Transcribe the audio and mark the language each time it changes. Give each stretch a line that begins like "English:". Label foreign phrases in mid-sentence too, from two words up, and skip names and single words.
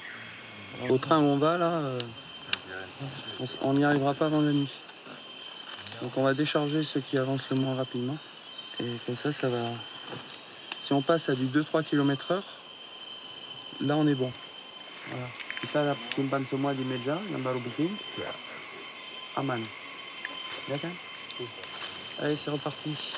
French: Au train où on va là, on n'y arrivera pas avant la nuit. Donc on va décharger ceux qui avancent le moins rapidement. Et comme ça, ça va... Si on passe à du 2-3 km/h, là on est bon. Voilà.
Indonesian: Kita simpan semua di meja yang baru bikin. Aman. Ya kan?
French: Allez, c'est reparti.